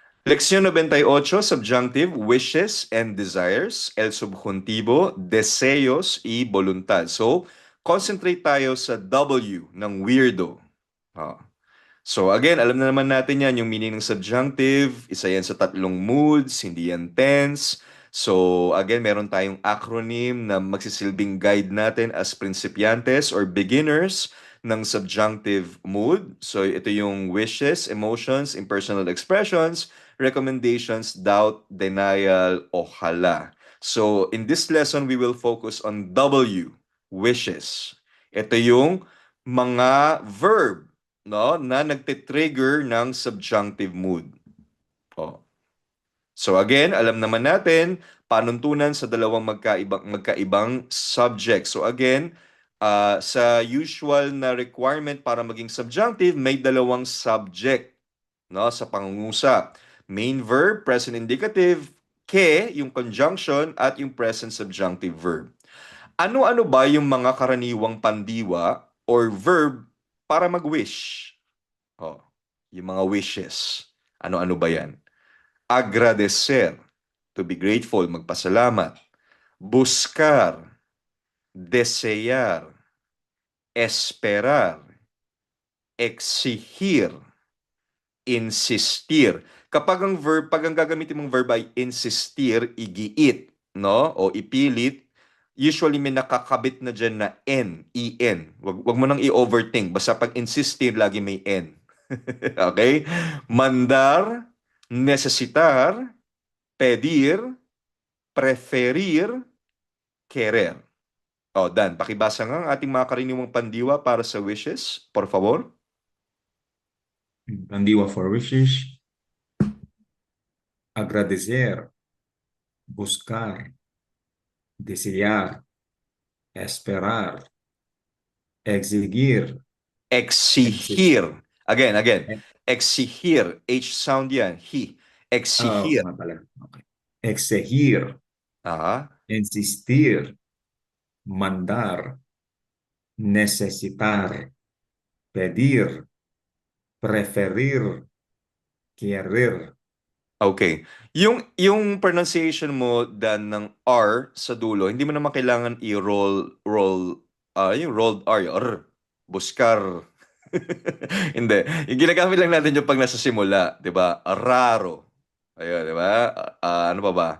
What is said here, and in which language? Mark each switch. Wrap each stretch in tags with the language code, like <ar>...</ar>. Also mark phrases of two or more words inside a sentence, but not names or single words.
<es>Lección 98,</es> <en>subjunctive, wishes and desires.</en> <es>El subjuntivo, deseos y voluntad.</es> <tl>So, concentrate tayo sa W ng weirdo. Ah. So again, alam na naman natin yan, yung meaning ng subjunctive, isa yan sa tatlong moods, hindi yan tense. So again, meron tayong acronym na magsisilbing guide natin as principiantes</tl> <en>or beginners</en> <tl>ng</tl> <en>subjunctive mood. So</en> <tl>ito yung</tl> <en>wishes, emotions, impersonal expressions, recommendations, doubt, denial,</en> <tl>o hala.</tl> <en>So in this lesson, we will focus on W, wishes.</en> <tl>Ito yung mga verb, no, na nagte-trigger ng</tl> <en>subjunctive mood. Oh.</en> <tl>So again, alam naman natin, panuntunan sa dalawang magkaibang subject. So again, sa usual na requirement para maging subjunctive, may dalawang subject, no, sa pangungusap.</tl> <en>Main verb, present indicative, ke, yung conjunction,</en> <tl>at yung</tl> <en>present subjunctive verb.</en> <tl>Ano-ano ba yung mga karaniwang pandiwa or verb para mag-wish? Oh, yung mga wishes. Ano-ano ba yan?</tl> <es>Agradecer,</es> <en>to be grateful,</en> <tl>magpasalamat.</tl> <es>Buscar, desear, esperar, exigir, insistir.</es> <tl>Pag ang gagamitin mong verb ay insistir, igiit, no? O ipilit, usually may nakakabit na dyan na N, E-N. Wag mo nang i-overthink. Basta pag insistir, lagi may N. Okay?</tl> <es>Mandar, necesitar, pedir, preferir, querer.</es> <tl>O, Dan, pakibasa nga ang ating mga karaniwang pandiwa para sa wishes,</tl> <es>por favor.</es> <en>Pandiwa for wishes,</en> <es>agradecer, buscar, desear, esperar, exigir, exi- Exigir. Again. eh, Exigir.</es> <en>H sound</en> <es>yan. He. Exigir.</es> <tl>nga pala. Okay. Exigir, Ah,</tl> <es>insistir, mandar, necesitar, pedir, preferir, querer.</es> <tl>okay. Yung pronunciation mo, Dan, ng R sa dulo, hindi mo naman kailangan yung</tl> <en>rolled R,</en> <tl>yung R.</tl> <es>Buscar. Hindi.</es> <tl>Yung ginagamit lang natin yung pag nasa simula, 'di ba? Raro. Ayun, 'di ba? Ano pa ba?</tl>